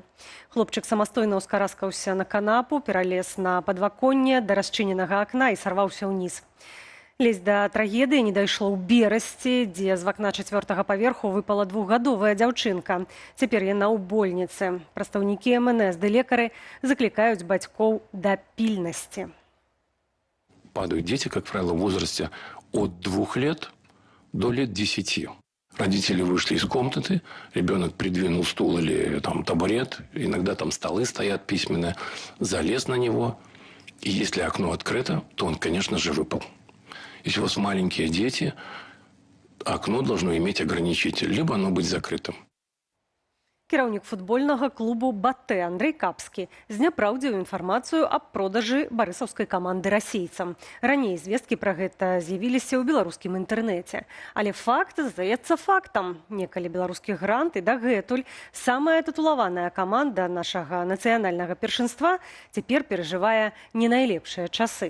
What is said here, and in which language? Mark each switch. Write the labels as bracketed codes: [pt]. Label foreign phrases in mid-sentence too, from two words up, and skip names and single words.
[be] Хлопчык самастойна ўскараскаўся на канапу, пералез на падваконне да расчыненага акна і сарваўся ўніз. Лезь да трагедыі не дайшло ў Берасці, дзе з вакна 4-го паверху выпала 2-гадовая дзяўчынка. Цяпер яна ў больніцы. Прадстаўнікі МНС ды лекары заклікаюць бацькоў да пільнасці. [ru] Падают дети, как правило, в возрасте от 2 лет до лет 10. Родители вышли из комнаты, ребенок придвинул стул или табурет, иногда там столы стоят письменные, залез на него. И если окно открыто, то он, конечно же, выпал. Если у вас маленькие дети, окно должно иметь ограничитель, либо оно быть закрытым. [be] Кіраўнік футбольнага клубу «Батэ» Андрей Капскі зняпраўдзіў інфармацыю аб продажы барысаўскай каманды расейцам. Раней звесткі пра гэта з'явіліся ў беларускім інтэрнэце. Але факт здаецца фактам. Некалі беларускі грант і дагэтуль самая тытулаваная каманда нашага нацыянальнага першынства цяпер перажывае не найлепшыя часы.